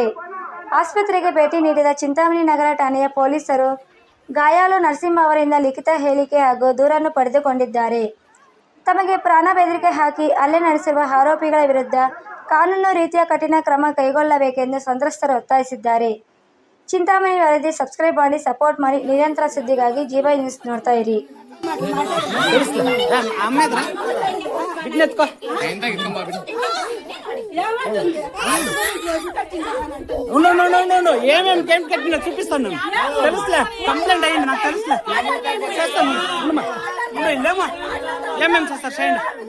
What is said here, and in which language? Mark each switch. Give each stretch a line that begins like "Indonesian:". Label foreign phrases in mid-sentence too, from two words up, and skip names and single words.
Kannada: ಆಸ್ಪತ್ರೆಗೆ ಭೇಟಿ ನೀಡಿದ ಚಿಂತಾಮಣಿ ನಗರ ಠಾಣೆಯ ಪೊಲೀಸರು ಗಾಯಾಳು ನರಸಿಂಹ ಅವರಿಂದ ಲಿಖಿತ ಹೇಳಿಕೆ ಹಾಗೂ ದೂರನ್ನು ಪಡೆದುಕೊಂಡಿದ್ದಾರೆ. ತಮಗೆ ಪ್ರಾಣ ಬೆದರಿಕೆ ಹಾಕಿ ಹಲ್ಲೆ ನಡೆಸಿರುವ ಆರೋಪಿಗಳ ವಿರುದ್ಧ ಕಾನೂನು ರೀತಿಯ ಕಠಿಣ ಕ್ರಮ ಕೈಗೊಳ್ಳಬೇಕೆಂದು ಸಂತ್ರಸ್ತರು ಒತ್ತಾಯಿಸಿದ್ದಾರೆ. ಚಿಂತಾಮಣಿ ವರದಿ ಸಬ್ಸ್ಕ್ರೈಬ್ ಮಾಡಿ, ಸಪೋರ್ಟ್ ಮಾಡಿ. ನಿರಂತರ ಸುದ್ದಿಗಾಗಿ ಜೀವ ನ್ಯೂಸ್ ನೋಡ್ತಾ ಇರಿ.
Telugu: ఏమేమి గేమ్ కట్టినా చూపిస్తాను. తెలుసులే, కంప్లైంట్ అయ్యింది నాకు తెలుసులే, చేస్తాను. లేమా ఏమేమి చేస్తారు చేయండి.